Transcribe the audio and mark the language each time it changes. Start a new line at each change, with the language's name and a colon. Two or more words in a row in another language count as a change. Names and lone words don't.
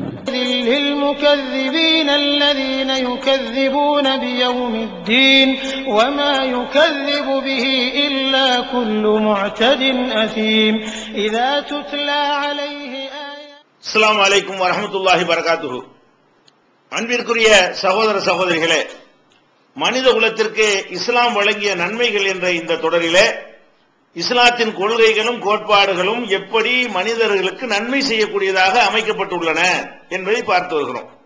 Arabic: للمكذبين الذين يكذبون بيوم الدين وما يكذب به إلا كل معتد أثيم إذا تتلى عليه آيات. السلام عليكم ورحمة الله وبركاته.
Tamil: அன்பிற்குரிய சகோதர சகோதரிகளே, மனித குலத்திற்கு இஸ்லாம் வழங்கிய நன்மைகள் என்ற இந்த தொடரிலே இஸ்லாத்தின் கொள்கைகளும் கோட்பாடுகளும் எப்படி மனிதர்களுக்கு நன்மை செய்யக்கூடியதாக அமைக்கப்பட்டுள்ளன என்பதை பார்த்து வருகிறோம்.